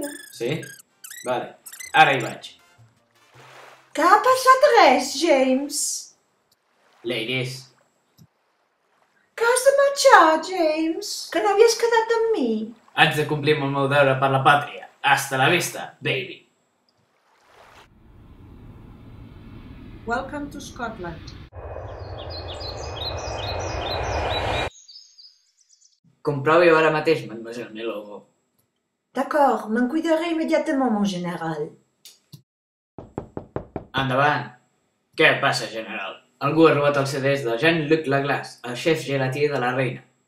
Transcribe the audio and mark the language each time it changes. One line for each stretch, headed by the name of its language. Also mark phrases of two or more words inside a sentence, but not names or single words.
Catalan: Sí? Vale, ara hi vaig. Que ha passat res, James? Ladies. Que has de marxar, James? Que no havies quedat amb mi? Haig de complir amb el meu deure per la pàtria.
Spanish: Hasta la vista, baby.
English: Welcome to Scotland.
Catalan: Comprovi-ho ara mateix, mademoiselle mi logo. D'accord, me'n cuidaré immediatament,
French: mon general.
Catalan: Endavant. Què passa, general? Algú ha robat els CDs de General, el xef gelatier de la reina.